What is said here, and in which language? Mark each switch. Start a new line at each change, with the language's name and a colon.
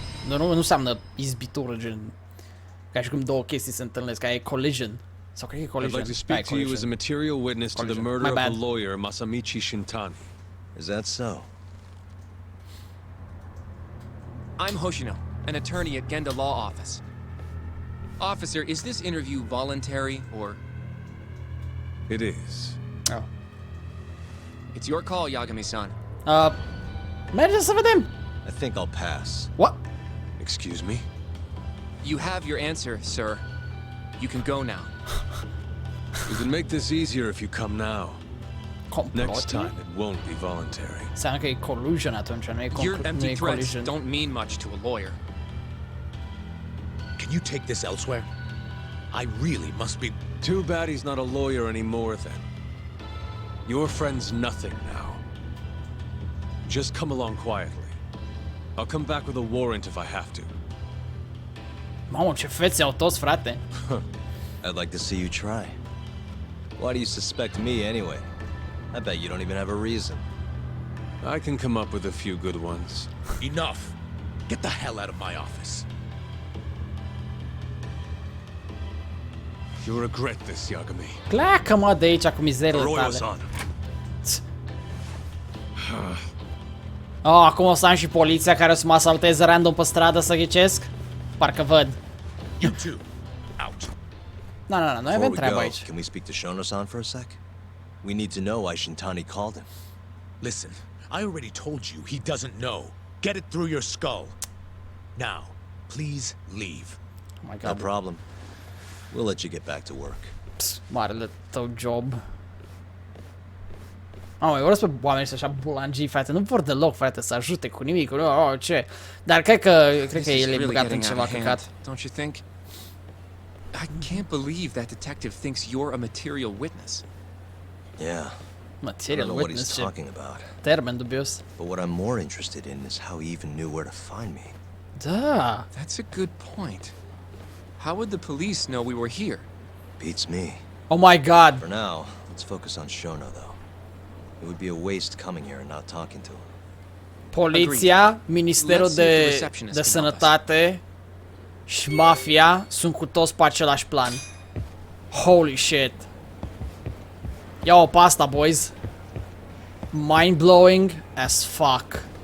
Romanian: Nu înseamnă izbitură, gen. Ca și cum două chestii se întâlnesc, ca e collision. Sau cred că e collision.
English: I'd like to speak to you as a material witness to the murder of the lawyer Masamichi Shintani. Is that so? I'm Hoshino, an attorney at Genda Law Office. Officer, is this interview voluntary, or...? It is. Oh. It's your call, Yagami-san.
Romanian: Mergeți să vedem.
English: I think I'll pass. What? Excuse me? You have your answer, sir. You can go now. We can make this easier if you come now. Next time, it won't be voluntary.
Romanian: Înseamnă că e collusion atunci, nu e
English: Your empty threats collision. don't mean much to a lawyer. Can you take this elsewhere? I really must be... Too bad he's not a lawyer anymore, then. Your friend's nothing now. Just come along quietly. I'll come back with a warrant if I have to.
Romanian: Mamă, ce fețe au toți, frate.
English: I'd like to see you try. Why do you suspect me anyway? I bet you don't even have a reason. I can come up with a few good ones. Enough! Get the hell out of my office. You'll regret this, Yagami.
Romanian: Pleacă, mă, de aici cu mizeriile tale. Oh, acum o să am și poliția care o să mă asalteze random pe stradă să ghicesc? Parcă văd.
English: You two, out.
Romanian: Nu, noi avem treabă aici.
English: Can we speak to Shono-san for a sec? We need to know why Shintani called him. Listen, I already told you he doesn't know. Get it through your skull. Now, please leave. Oh my God. No problem. We'll let you get back to work.
Romanian: Psst, marele tău job. Mai urăsc pe oamenii ăștia așa bulangii, frate, nu vor deloc, frate, să ajute cu nimic, ce. Dar cred că el e băgat în ceva căcat.
English: Don't you think? I can't believe that detective thinks you're a material witness. Yeah. Material I don't know witness, what he's talking about.
Romanian: Termen dubios.
English: But what I'm more interested in is how he even knew where to find me.
Romanian: Da.
English: That's a good point. How would the police know we were here? Beats me. Oh my God. For now, let's focus on Shono, though. It would be a waste coming here and not talking to him.
Romanian: Poliția, Ministerul de Sănătate și mafia sunt cu toți pe același plan.
English: Holy shit.
Romanian: Ia-o pe asta, boys.
English: Mind-blowing as fuck.